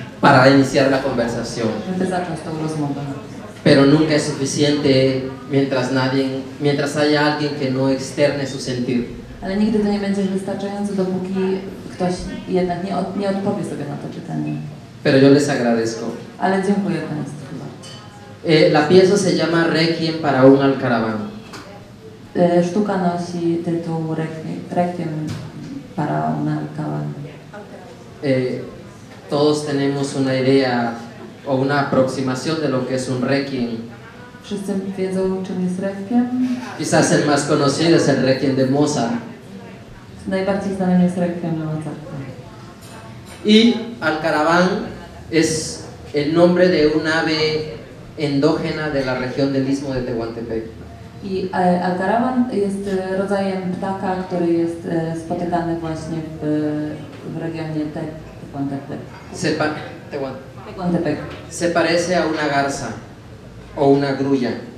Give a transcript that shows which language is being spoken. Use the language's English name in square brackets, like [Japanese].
[Spanish] para iniciar la conversación, [Polish] żeby zacząć tą rozmowę. [Spanish] pero nunca es suficiente mientras haya alguien que no externe su sentir. [Polish] Ale nigdy to nie będzie wystarczające, dopóki ktoś jednak nie odpowie sobie na to pytanie. [Spanish] Pero yo les agradezco [Polish] Ale dziękuję Państwu. [Spanish] La pieza se llama Requiem para un alcaraván. [Polish] Sztuka nosi tytuł Requiem para un alcaraván. [Spanish] Todos tenemos una idea o una aproximación de lo que es un requiem. [Polish] Wszyscy wiedzą, czym jest Requiem. [Spanish] Quizás el más conocido es el Requiem de Mozart. [Polish] Najbardziej znanym jest Requiem na Mozarta. [Spanish] Y alcaraván es el nombre de un ave endógena de la región del Istmo de Tehuantepec. [Polish] I alcarawan jest rodzajem ptaka, który jest spotykany właśnie w regionie Tehuantepec. [Spanish] Tehuantepec. Se parece a una garza o una grulla.